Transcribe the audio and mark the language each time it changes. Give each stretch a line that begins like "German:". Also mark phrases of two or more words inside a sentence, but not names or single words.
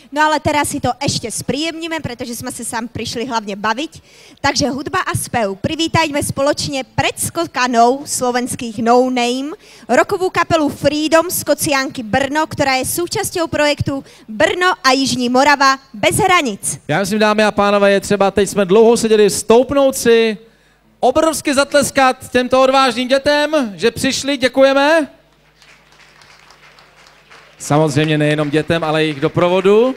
Slovak: No ale teraz si to ešte spríjemníme, pretože sme sa sám prišli hlavne baviť. Takže hudba a spev. Privítajme spoločne predskokanou slovenských No Name rokovú kapelu Freedom z Kociánky Brno, ktorá je súčasťou projektu Brno a Jižní Morava bez hranic.
Czech: Já myslím, dámy a pánové, je třeba, teď jsme dlouho seděli, stoupnout si, obrovsky zatleskat těmto odvážným dětem, že přišli, děkujeme. Samozřejmě nejenom dětem, ale i jejich doprovodu.